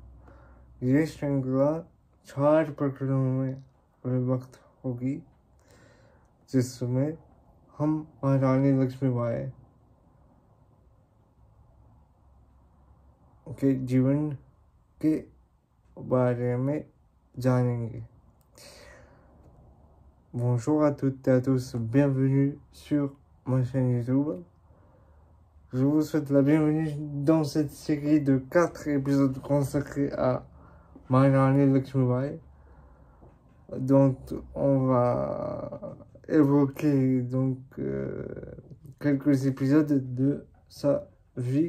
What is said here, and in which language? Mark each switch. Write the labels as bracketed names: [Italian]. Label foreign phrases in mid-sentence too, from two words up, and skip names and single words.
[Hindi] ये श्रृंखला 4 प्रकरणों में विभक्त होगी, जिसमें हम महारानी लक्ष्मीबाई के जीवन के बारे में जानेंगे। [French] Bonjour à toutes et à tous, bienvenue sur ma chaîne YouTube. Je vous souhaite la bienvenue dans cette série de 4 épisodes consacrés à Maharani Lakshmibai, dont on va évoquer quelques épisodes de sa vie.